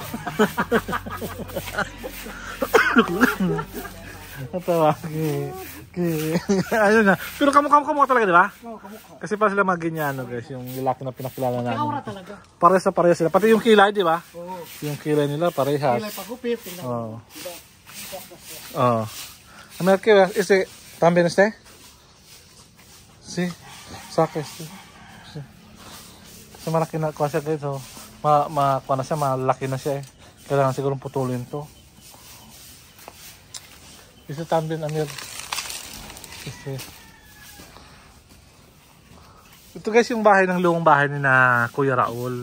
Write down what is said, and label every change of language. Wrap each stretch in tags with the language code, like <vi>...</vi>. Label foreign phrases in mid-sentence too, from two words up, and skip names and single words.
<tl>Natawa. Ayun na. Pero kamukha talaga, di ba? Oo, kamukha. Kasi para sila mag-Ginyano guys, yung lalaki na pinakilala namin. Aura talaga. Parehas sila. Pati yung kilay, di ba? Oo. Yung kilay nila parehas. Kilay pagupit. Oo.</tl> <es>A ver, ¿qué ves? ¿También Sí. Saque. Sí.</es> <tl>Kasi malaki na kuha siya guys. Kuha na siya, malaki na siya Kailangan siguro putulin to.</tl> <es>También, Amir.</es> <tl>Ito guys yung bahay ng lumang bahay ni na Kuya Raul.</tl>